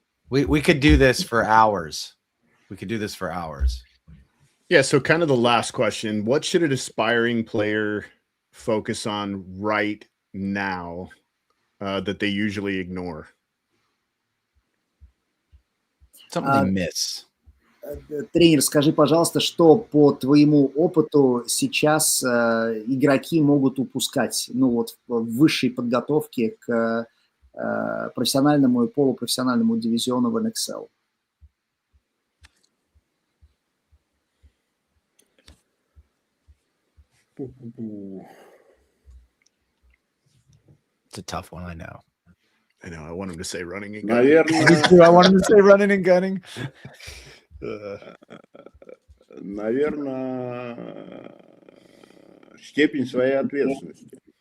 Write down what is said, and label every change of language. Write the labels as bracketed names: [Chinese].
[English] We could do this for hours. We could do this for hours. Yeah, so kind of the last question. What should an aspiring player focus on right now that they usually ignore? Something they miss. [Russian] Тренер, скажи, пожалуйста, что по твоему опыту сейчас игроки могут упускать, ну вот в высшей подготовке к профессиональному и полупрофессиональному дивизиону в NXL? [English] It's a tough one, I know. I know. I want him to say running and gunning. [Russian] Наверное, [English] I want him to say running and gunning. [Russian] наверное, степень своей ответственности.